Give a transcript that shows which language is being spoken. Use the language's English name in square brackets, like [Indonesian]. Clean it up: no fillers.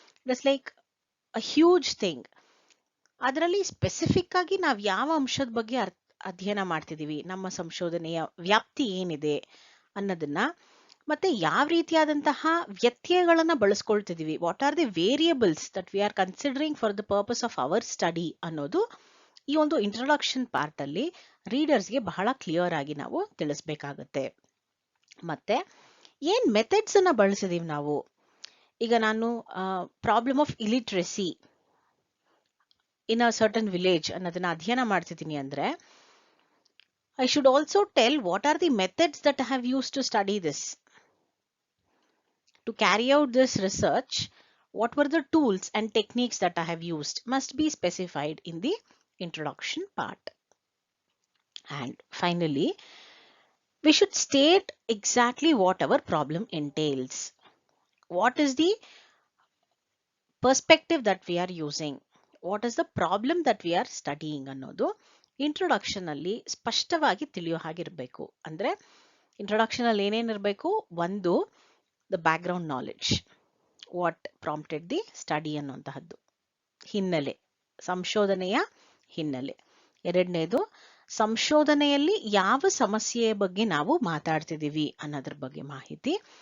[English] It's like a huge thing. [Kannada] ಅದರಲ್ಲಿ specific ಆಗಿ ನಾವು ಯಾವ ಅಂಶದ ಬಗ್ಗೆ ಅಧ್ಯಯನ ಮಾಡ್ತಿದೀವಿ, ನಮ್ಮ ಸಂಶೋಧನೆಯ ವ್ಯಾಪ್ತಿ ಏನಿದೆ ಅನ್ನೋದನ್ನ, ಮತ್ತೆ ಯಾವ ರೀತಿಯಾದಂತಹ ವ್ಯತ್ಯಯಗಳನ್ನ ಬಳಸ್ಕೊಳ್ತಿದೀವಿ, [English] what are the variables that we are considering for the purpose of our study [Kannada] ಅನ್ನೋದು ಈ ಒಂದು ಇಂಟ್ರೊಡಕ್ಷನ್ ಪಾರ್ಟ್ ಅಲ್ಲಿ ರೀಡರ್ಸ್ಗೆ ಬಹಳ ಕ್ಲಿಯರ್ ಆಗಿ ನಾವು ತಿಳಿಸ್ಬೇಕಾಗತ್ತೆ. ಮತ್ತೆ ಏನ್ ಮೆಥಡ್ಸ್ ಅನ್ನ ಬಳಸಿದೀವಿ ನಾವು. ಈಗ ನಾನು [English] problem of illiteracy in a certain village [Kannada] ಅನ್ನೋದನ್ನ ಅಧ್ಯಯನ ಮಾಡ್ತಿದ್ದೀನಿ ಅಂದ್ರೆ, [English] I should also tell what are the methods that I have used to study this. To carry out this research, what were the tools and techniques that I have used must be specified in the introduction part. And finally, we should state exactly what our problem entails. What is the perspective that we are using? What is the problem that we are studying [Kannada] ಅನ್ನೋದು introduction ಅಲ್ಲಿ ಸ್ಪಷ್ಟವಾಗಿ ತಿಳಿಯೋ ಹಾಗಿರ್ಬೇಕು. ಅಂದ್ರೆ introduction ಅಲ್ಲಿ ಏನೇನಿರಬೇಕು, ಒಂದು [English] the background knowledge, what prompted the study [Kannada] ಅನ್ನುವಂತಹದ್ದು, ಹಿನ್ನೆಲೆ, ಸಂಶೋಧನೆಯ ಹಿನ್ನೆಲೆ. ಎರಡನೇದು, ಸಂಶೋಧನೆಯಲ್ಲಿ ಯಾವ ಸಮಸ್ಯೆಯ ಬಗ್ಗೆ ನಾವು ಮಾತಾಡ್ತಿದೀವಿ ಅನ್ನೋದ್ರ ಬಗ್ಗೆ ಮಾಹಿತಿ.